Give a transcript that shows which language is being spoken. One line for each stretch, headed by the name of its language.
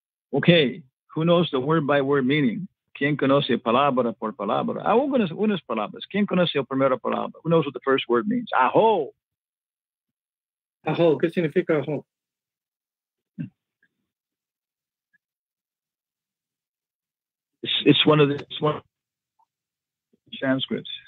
English: Okay, who knows the word by word meaning?
Spanish: ¿Quién conoce palabra por palabra? Unas palabras. ¿Quién conoce la primera palabra?
English: Who knows what the first word means?
Sanskrit: Aho.
Spanish: Ajo, ¿qué significa ajo?
English: It's one of the Sanskrits.